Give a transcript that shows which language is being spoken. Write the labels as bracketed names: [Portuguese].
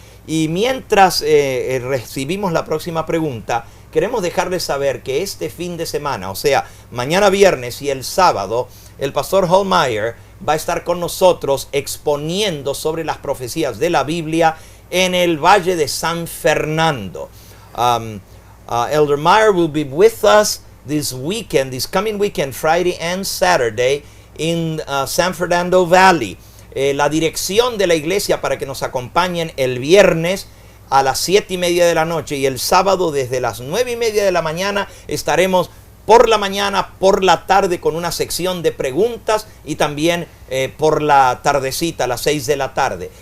[Spanish] Y mientras recibimos la próxima pregunta, queremos dejarles saber que este fin de semana, o sea, mañana viernes y el sábado, el pastor Holmeyer va a estar con nosotros exponiendo sobre las profecías de la Biblia en el Valle de San Fernando. [English] Elder Meyer will be with us this coming weekend, Friday and Saturday, in San Fernando Valley. [Spanish] La dirección de la iglesia para que nos acompañen el viernes a las 7:30 de la noche y el sábado desde las 9:30 de la mañana estaremos por la mañana, por la tarde con una sección de preguntas y también por la tardecita a las 6 de la tarde.